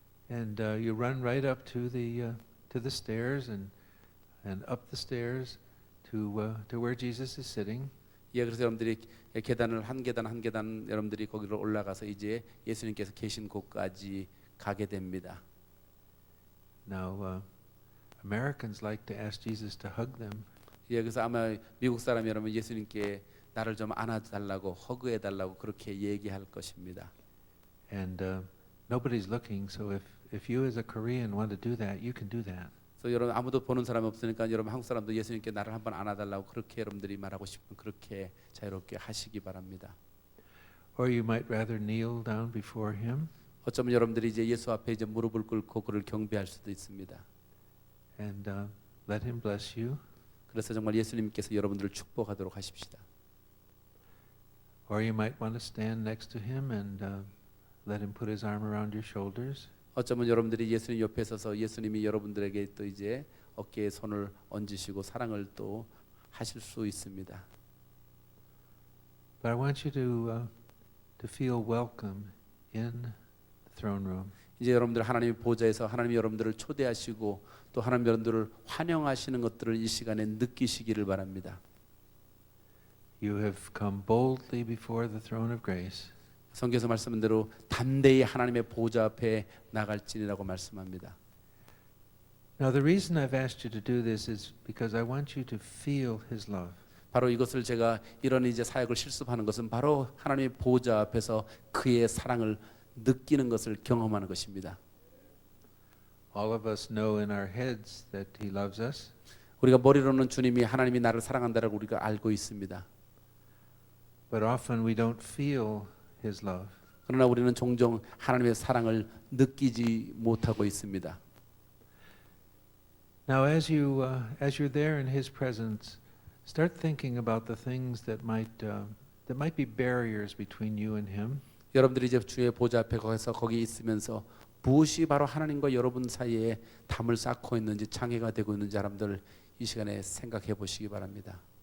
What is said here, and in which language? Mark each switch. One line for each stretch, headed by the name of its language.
English: And you run right up to the stairs and up the stairs to where Jesus is sitting.
Korean: 예, 그래서 여러분들이 계단을 한 계단 한 계단 여러분들이 거기로 올라가서 이제 예수님께서 계신 곳까지 가게 됩니다.
English: Now, Americans like to ask Jesus to hug them.
Korean: 예, 그래서 아마 미국 사람이 여러분 예수님께 나를 좀 안아달라고 허그해 달라고 그렇게 얘기할 것입니다.
English: And nobody's looking, so if you as a Korean want to do that, you can do that.
Korean: 그래서 여러분 아무도 보는 사람이 없으니까 여러분 한국 사람도 예수님께 나를 한번 안아달라고 그렇게 여러분들이 말하고 싶으면 그렇게 자유롭게 하시기 바랍니다.
English: Or you might rather kneel down before Him.
Korean: 어쩌면 여러분들이 이제 예수 앞에 이제 무릎을 꿇고 그를 경배할 수도 있습니다.
English: And let Him bless you.
Korean: 그래서 정말 예수님께서 여러분들을 축복하도록 하십시다.
English: Or you might want to stand next to Him and let him put his arm around your shoulders.
Korean: 어쩌면 여러분들이 예수님 옆에 서서 예수님이 여러분들에게 또 이제 어깨에 손을 얹으시고 사랑을 또 하실 수 있습니다.
English: But I want you to feel welcome in the throne room.
Korean: 이제 여러분들 하나님의 보좌에서 하나님이 여러분들을 초대하시고 또 하나님 여러분들을 환영하시는 것들을 이 시간에 느끼시기를 바랍니다.
English: You have come boldly before the throne of grace.
Korean: 성경에서 말씀한 대로 담대히 하나님의 보좌 앞에 나갈지니라고 말씀합니다.
English: Now the reason I've asked you to do this is because I want you to feel his love.
Korean: 바로 이것을 제가 이런 이제 사역을 실습하는 것은 바로 하나님의 보좌 앞에서 그의 사랑을 느끼는 것을 경험하는 것입니다.
English: All of us know in our heads that he loves us.
Korean: 우리가 머리로는 주님이 하나님이 나를 사랑한다라고 우리가 알고 있습니다.
English: But often we don't feel his love.
Korean: 그러나 우리는 종종 하나님의 사랑을 느끼지 못하고 있습니다.
English: Now as you're there in his presence, start thinking about the things that might be barriers between you and him.
Korean: 여러분들이 이제 주의 보좌 앞에 가서 거기 있으면서 무엇이 바로 하나님과 여러분 사이에 담을 쌓고 있는지 장애가 되고 있는지 여러분들 이 시간에 생각해 보시기 바랍니다.